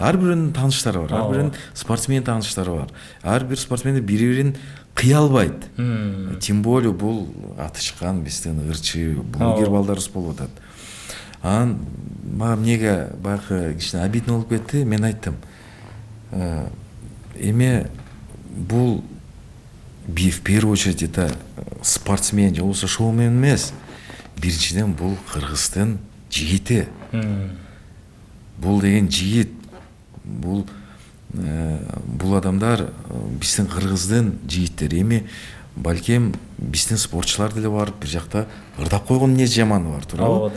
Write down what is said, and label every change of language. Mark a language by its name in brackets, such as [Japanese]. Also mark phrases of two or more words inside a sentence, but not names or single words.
[Kyrgyz] Ар биринин тааныштары бар, ар биринин спортсмен тааныштары бар. Ар бир спортсмен бири-бирин кыя албайт. [Russian] Тем более [Kyrgyz] бул атышкан биздин ырчы блогер балдарыбыз болуп атат. Анан мага эмнеге баягы кичине обидно болуп кетти, мен айттым. Эми бул [Russian] в первую очередь это [Kyrgyz] спортсмен же болбосо шоумен эмес. Биринчиден бул Кыргыздын жигити. Бул деген жигит. Бул адамдар биздин Кыргыздын жигиттери. Эми балким биздин спортчулар деле барып бир жакта ырдап койгон эмне жаманы бар, туурабы?